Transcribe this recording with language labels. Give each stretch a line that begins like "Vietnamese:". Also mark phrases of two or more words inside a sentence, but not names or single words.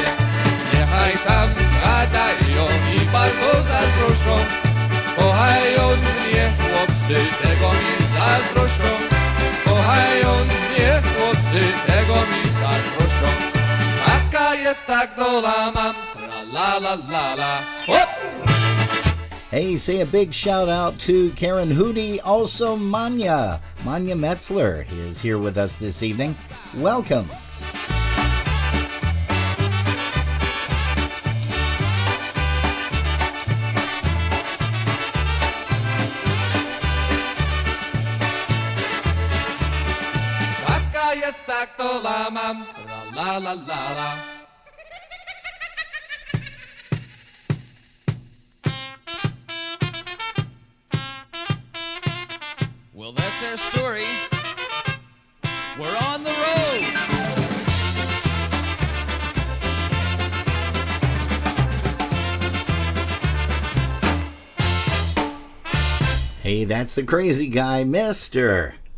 Polish: Niechaj tam gadają i bardzo zazdroszczą. Kochają mnie chłopcy, tego mi zazdroszczą. Kochają mnie chłopcy, tego mi zazdroszczą. Taka jest tak dola mam, la la la la, hop!
English: Hey, say a big shout out to Karen Hootie, also Manya. Manya Metzler is here with us this evening. Welcome.
Polish: Taka jest tak to la mam, la la la la.
English: Well, that's our story. We're on the road. Hey, that's the crazy guy, Mister.